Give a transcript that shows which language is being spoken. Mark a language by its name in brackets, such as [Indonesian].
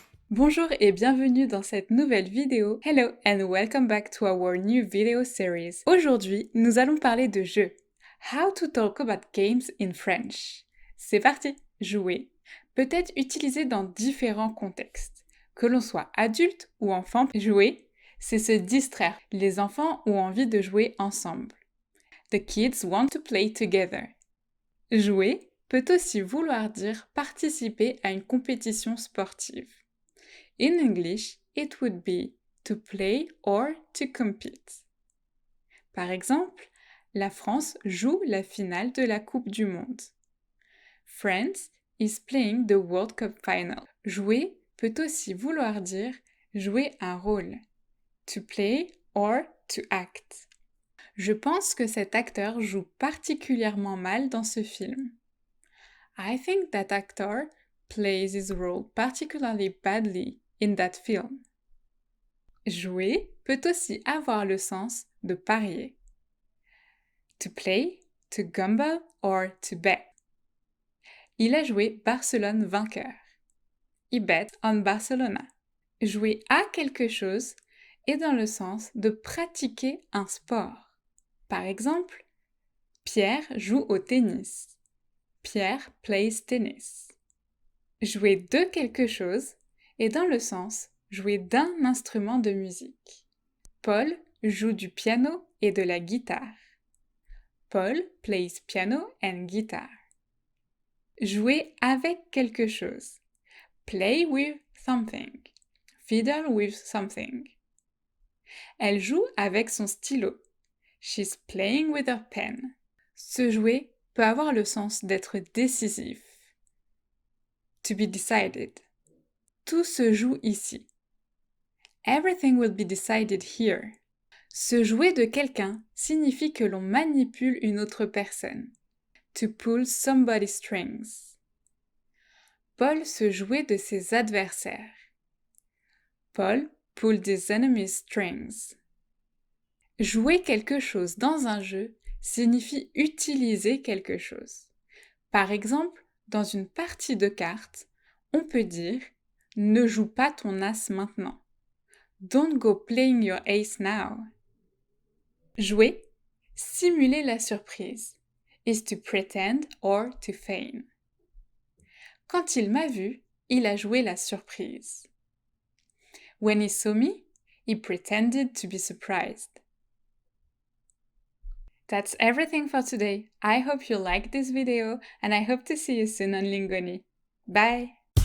[French] Bonjour et bienvenue dans cette nouvelle vidéo. [English] Hello and welcome back to our new video series. [French] Aujourd'hui, nous allons parler de jeux. [English] How to talk about games in French. [French] C'est parti! Jouer peut être utilisé dans différents contextes. Que l'on soit adulte ou enfant, jouer, c'est se distraire. Les enfants ont envie de jouer ensemble. [English] The kids want to play together. [French] Jouer peut aussi vouloir dire participer à une compétition sportive. [English] In English, it would be to play or to compete. [French] Par exemple, la France joue la finale de la Coupe du Monde. [English] France is playing the World Cup final. [French] Jouer peut aussi vouloir dire jouer un rôle. [English] To play or to act. [French] Je pense que cet acteur joue particulièrement mal dans ce film. [English] I think that actor plays his role particularly badly in that film. [French] Jouer peut aussi avoir le sens de parier. [English] To play, to gamble or to bet. [French] Il a joué Barcelone vainqueur. [English] He bet on Barcelona. [French] Jouer à quelque chose est dans le sens de pratiquer un sport. Par exemple, Pierre joue au tennis. [English] Pierre plays tennis. [French] Jouer de quelque chose est dans le sens jouer d'un instrument de musique. Paul joue du piano et de la guitare. [English] Paul plays piano and guitar. [French] Jouer avec quelque chose. [English] Play with something. Fiddle with something. [French] Elle joue avec son stylo. [English] She's playing with her pen. [French] Se jouer peut avoir le sens d'être décisif. [English] To be decided. [French] Tout se joue ici. [English] Everything will be decided here. [French] Se jouer de quelqu'un signifie que l'on manipule une autre personne. [English] To pull somebody's strings. [French] Paul se jouait de ses adversaires. [English] Paul pulled his enemy's strings. [French] Jouer quelque chose dans un jeu signifie utiliser quelque chose. Par exemple, dans une partie de cartes, on peut dire « Ne joue pas ton as maintenant ». [English] Don't go playing your ace now. [French] Jouer, simuler la surprise, [English] is to pretend or to feign. [French] Quand il m'a vu, il a joué la surprise. [English] When he saw me, he pretended to be surprised. That's everything for today. I hope you liked this video and I hope to see you soon on Lingoni. Bye!